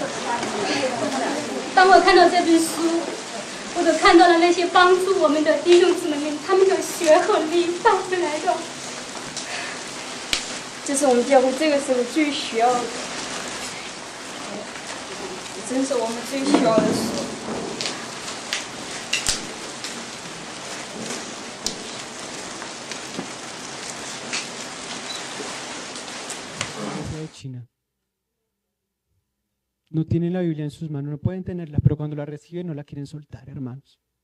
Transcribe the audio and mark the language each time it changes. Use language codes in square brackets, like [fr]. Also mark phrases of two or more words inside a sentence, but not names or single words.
[zh] 当我看到这本书，我都看到了那些帮助我们的弟兄姊妹们，他们的血和力带回来的。这是我们教会这个时候最需要的，真是我们最需要的书。 [es] De China. No tienen la Biblia en sus manos, no pueden tenerla, pero cuando la reciben no la quieren soltar, hermanos.